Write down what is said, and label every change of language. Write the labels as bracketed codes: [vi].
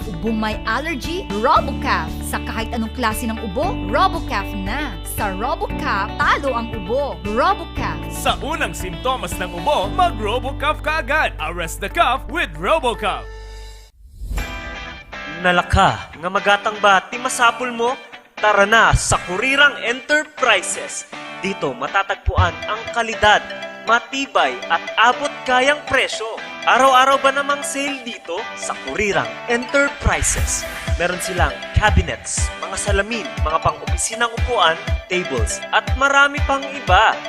[tl] Ubong may allergy, RoboCup. Sa kahit anong klase ng ubo, RoboCup na. Sa RoboCup, talo ang ubo. RoboCup. Sa unang simptomas ng ubo, mag-RoboCup ka agad. [en] Arrest the cough with RoboCup. [ilo] Nalaka, nga magatang ba, ti masapul mo? [tl] Tara na sa Kurirang Enterprises. Dito matatagpuan ang kalidad, matibay at abot kayang presyo. Araw-araw ba namang sale dito sa Kurirang Enterprises? Meron silang cabinets, mga salamin, mga pang-opisinang upuan, tables, at marami pang iba.